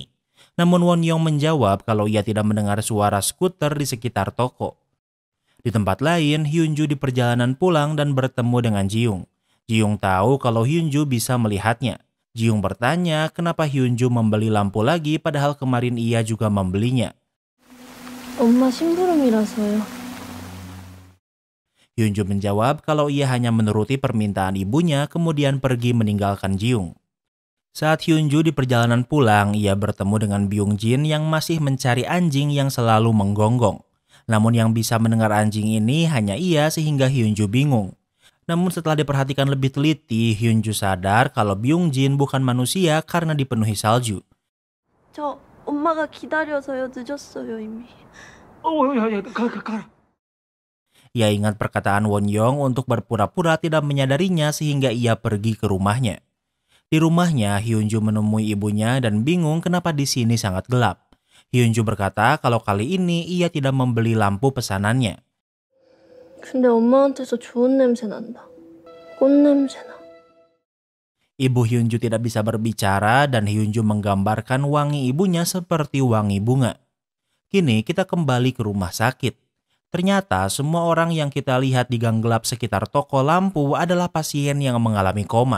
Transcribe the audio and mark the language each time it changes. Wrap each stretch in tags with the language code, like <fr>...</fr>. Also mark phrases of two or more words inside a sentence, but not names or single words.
<id>Namun Won-young menjawab kalau ia tidak mendengar suara skuter di sekitar toko. Di tempat lain, Hyunju di perjalanan pulang dan bertemu dengan Ji-young. Ji-young tahu kalau Hyunju bisa melihatnya. Ji-young bertanya kenapa Hyunju membeli lampu lagi padahal kemarin ia juga membelinya.</id> <ko>엄마 심부름이라서요.</ko> <id>Hyunju menjawab kalau ia hanya menuruti permintaan ibunya kemudian pergi meninggalkan Ji-young. Saat Hyunju di perjalanan pulang, ia bertemu dengan Byung-jin yang masih mencari anjing yang selalu menggonggong. Namun yang bisa mendengar anjing ini hanya ia sehingga Hyunju bingung. Namun setelah diperhatikan lebih teliti, Hyunju sadar kalau Byung-jin bukan manusia karena dipenuhi salju.</id> <ko>저 엄마가 기다려서요. 늦었어요 이미. 가라.</ko> <id>Ia ingat perkataan Won-young untuk berpura-pura tidak menyadarinya sehingga ia pergi ke rumahnya. Di rumahnya, Hyunju menemui ibunya dan bingung kenapa di sini sangat gelap. Hyunju berkata kalau kali ini ia tidak membeli lampu pesanannya.</id> <ko>근데 엄마한테서 좋은 냄새 난다. 꽃 냄새나.</ko> <id>Ibu Hyunju tidak bisa berbicara dan Hyunju menggambarkan wangi ibunya seperti wangi bunga. Kini kita kembali ke rumah sakit. Ternyata semua orang yang kita lihat di gang gelap sekitar toko lampu adalah pasien yang mengalami koma.</id>